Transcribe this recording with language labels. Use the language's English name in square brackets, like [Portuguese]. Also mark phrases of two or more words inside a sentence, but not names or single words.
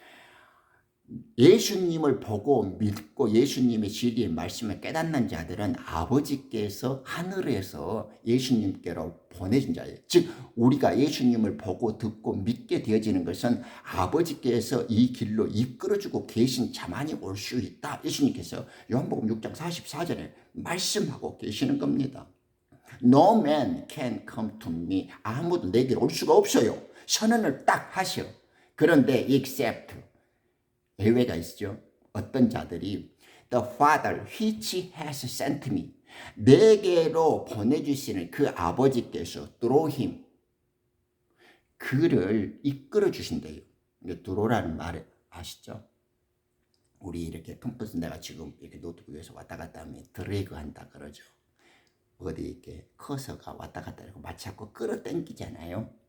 [Korean] 예수님을 보고 믿고 예수님의 진리의 말씀을 깨닫는 자들은 아버지께서 하늘에서 예수님께로 보내준 자예요. 즉 우리가 예수님을 보고 듣고 믿게 되어지는 것은 아버지께서 이 길로 이끌어주고 계신 자만이 올 수 있다. 예수님께서 요한복음 6장 44절에 말씀하고 계시는 겁니다. [English] No man can come to me. [Korean] 아무도 내게 올 수가 없어요. 선언을 딱 하셔. 그런데 except 예외가 있죠. 어떤 자들이 [English] The Father which has sent me, [Korean] 내게로 보내주시는 그 아버지께서 [English] through him, [Korean] 그를 이끌어 주신대요. 들어오라는 말 아시죠? 우리 이렇게 컴퓨터 내가 지금 이렇게 노트북에서 왔다 갔다 하면 드래그 한다 그러죠. 어디 이렇게 커서가 왔다 갔다 하고 마치 자꾸 끌어당기잖아요.